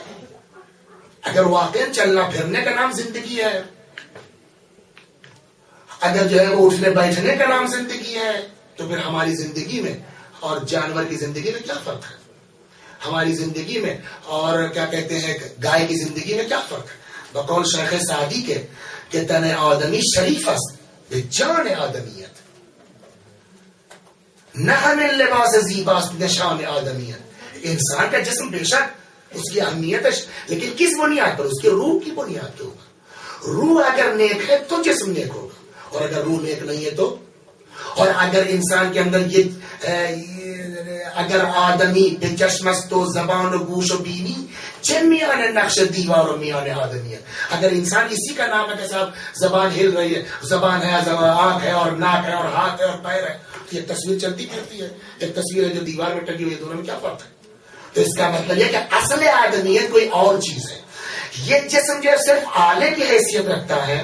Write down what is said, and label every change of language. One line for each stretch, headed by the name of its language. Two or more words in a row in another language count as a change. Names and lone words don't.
Urdu: اگر واقعا چلنا پھرنے کا نام زندگی ہے، اگر جو ہے وہ اٹھنے بیٹھنے کا نام زندگی ہے، تو پھر ہماری زندگی میں اور جانور کی زندگی میں کیا فرق ہے؟ ہماری زندگی میں اور کیا کہتے ہیں گائے کی زندگی میں کیا فرق ہے؟ بقول شیخ سعدی کے کہ
Persian: تن آدمی شریف است بجان آدمیت، نہ ہمیں لباس زیباست نشان آدمیت.
Urdu: انسان کا جسم بے شک اس کی اہمیت ہے، لیکن کس بنیاد پر؟ اس کے روح کی بنیاد کے اوپر. روح اگر نیک ہے تو جسم نیک ہوگا، اور اگر روح نیک نہیں ہے تو، اور اگر انسان کے اندر یہ
Persian: اگر آدمی بے چشمست و زبان و گوش و بینی میان نقش دیوار و میان آدمیت.
Urdu: اگر انسان اسی کا نام ہے کہ صاحب زبان ہل رہی ہے، زبان ہے، آنکھ ہے اور ناک ہے اور ہاتھ ہے اور پیر ہے، تو یہ تصویر چلتی پھرتی ہے. ایک تصویر ہے جو دیوار میں ٹنگی ہوئی ہے، دونوں میں کیا فرق ہے؟ تو اس کا مطلب یہ کہ اصل آدمیت کوئی اور چیز ہے. یہ جسم جو صرف آلے کی حیثیت رکھتا ہے.